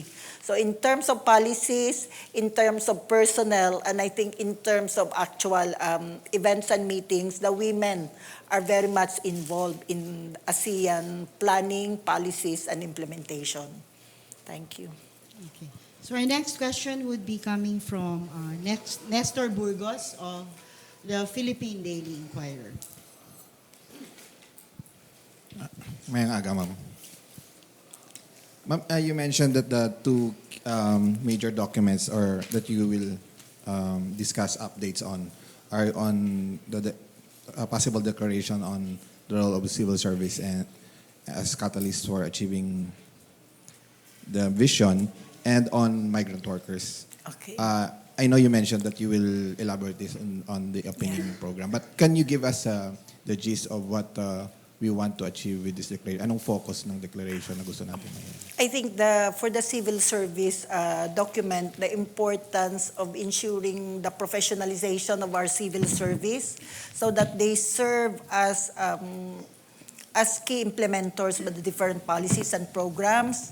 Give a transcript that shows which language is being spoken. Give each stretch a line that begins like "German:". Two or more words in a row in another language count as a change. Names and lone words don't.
English: So in terms of policies, in terms of personnel, and I think in terms of actual events and meetings, the women are very much involved in ASEAN planning, policies, and implementation. Thank you. Okay. So our next question would be coming from Nestor Burgos of the Philippine Daily Inquirer.
Hiligaynon: Mayang aga, ma'am.
English: Ma'am, you mentioned that the 2 major documents or that you will discuss updates on are on the possible declaration on the role of the civil service and as catalyst for achieving the vision, and on migrant workers. Okay. I know you mentioned that you will elaborate this on the opinion program, but can you give us the gist of what we want to achieve with this declaration?
Filipino: Anong focus ng declaration na gusto natin ngayon?
English: I think for the civil service document, the importance of ensuring the professionalization of our civil service so that they serve as key implementors of the different policies and programs.